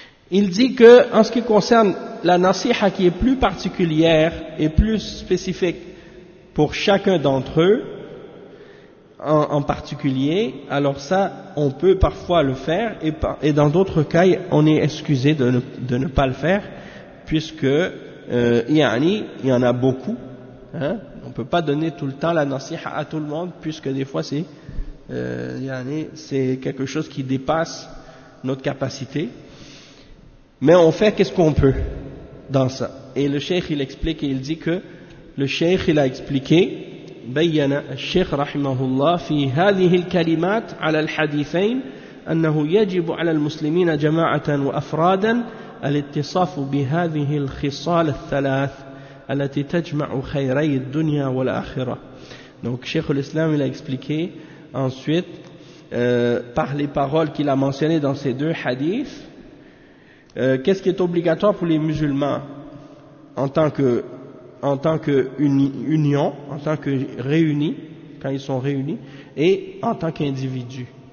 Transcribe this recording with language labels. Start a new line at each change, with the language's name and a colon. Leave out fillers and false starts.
French: Il dit que en ce qui concerne la nasiha qui est plus particulière et plus spécifique pour chacun d'entre eux en particulier, alors ça on peut parfois le faire et dans d'autres cas on est excusé de ne pas le faire, puisque il y en a beaucoup, hein. On peut pas donner tout le temps la nasiha à tout le monde, puisque des fois c'est quelque chose qui dépasse notre capacité, mais on fait qu'est-ce qu'on peut dans ça. Et le cheikh il explique et il dit que le cheikh il a expliqué
Arabic: بين الشيخ رحمه الله في هذه الكلمات على الحديثين أنه يجب على المسلمين جماعة وأفرادا الاتصاف بهذه الخصال الثلاث التي تجمع خيري الدنيا والآخرة.
French: Donc Cheikh l'Islam il a expliqué ensuite par les paroles qu'il a mentionnées dans ces deux hadiths qu'est-ce qui est obligatoire pour les musulmans en tant que union, en tant que réunis, quand ils sont réunis, et en tant qu'individus.